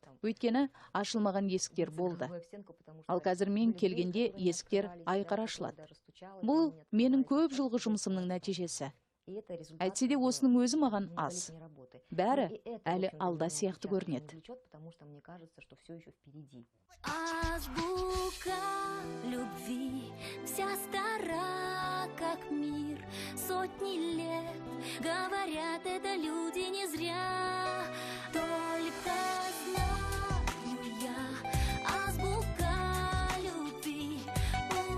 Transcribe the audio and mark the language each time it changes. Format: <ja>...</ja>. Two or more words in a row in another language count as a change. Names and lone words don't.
<kk>Өйткені ашылмаған есіктер болды. Ал қазір мен келгенде есіктер айқара ашылады. Бұл менің көп жылғы жұмысымның нәтижесі. Әйтсе де осының өзі маған аз. Бәрі әлі алда сияқты көрінеді.</kk> <ru>Азбука любви, вся стара, как мир, сотни лет, говорят, это люди не зря. Только знаю я, азбука любви,</ru>